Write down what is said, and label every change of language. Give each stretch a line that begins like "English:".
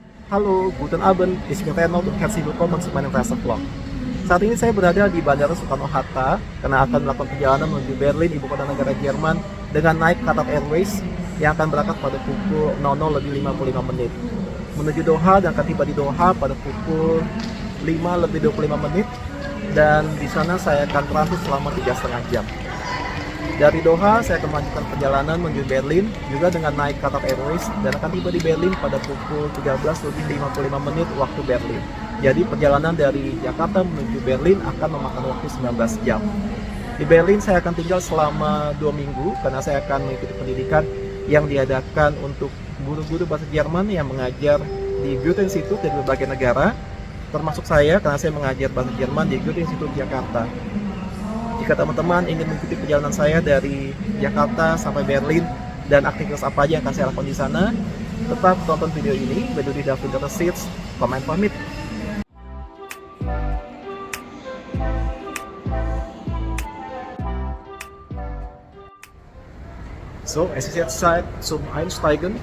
German: Halo, guten Abend, ich bin Reno und herzlich willkommen zu meinem Reisevlog.
Indonesian: Saat ini saya berada di Bandara Soekarno-Hatta karena akan melakukan perjalanan menuju Berlin, ibu kota negara Jerman, dengan naik Qatar Airways yang akan berangkat pada pukul 00.55 menit. Menuju Doha dan akan tiba di Doha pada pukul 5.25 menit, dan di sana saya akan transit selama 3,5 jam. Dari Doha, saya akan melanjutkan perjalanan menuju Berlin juga dengan naik Qatar Airways dan akan tiba di Berlin pada pukul 13.55 menit waktu Berlin. Jadi perjalanan dari Jakarta menuju Berlin akan memakan waktu 19 jam. Di Berlin saya akan tinggal selama 2 minggu karena saya akan mengikuti pendidikan yang diadakan untuk guru-guru bahasa Jerman yang mengajar di Goethe-Institut dari berbagai negara, termasuk saya karena saya mengajar bahasa Jerman di Goethe-Institut Jakarta. Jika teman-teman ingin mengikuti perjalanan saya dari Jakarta sampai Berlin dan aktivitas apa aja yang akan saya lakukan di sana, tetap tonton video ini.
German: Wenn du dich dafür interessierst, komm einfach mit. So, es ist jetzt Zeit zum Einsteigen.